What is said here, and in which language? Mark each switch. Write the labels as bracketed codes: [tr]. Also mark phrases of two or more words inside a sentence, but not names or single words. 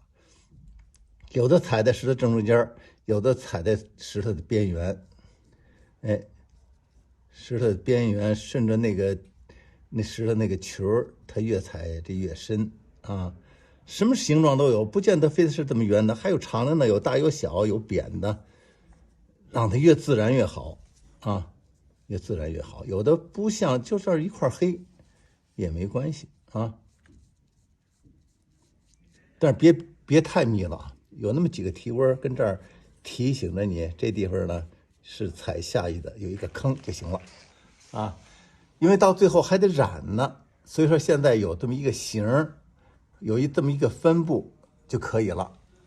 [zh] 有的踩在石頭正中間，有的踩在石頭的邊緣，哎，石頭的邊緣順着那石頭那個球，它越踩這越深啊。什麼形狀都有，不見得非得是這麼圓的，還有長的呢，有大有小，有扁的，讓它越自然越好啊，越自然越好。有的不像，就這兒一塊黑也沒關係啊，但是別太密了。有那麼幾個提紋跟這兒提醒着你，這地方呢是踩下去的，有一個坑就行了啊。因為到最後還得染呢，所以說現在有這麼一個形，有這麼一個分布就可以了。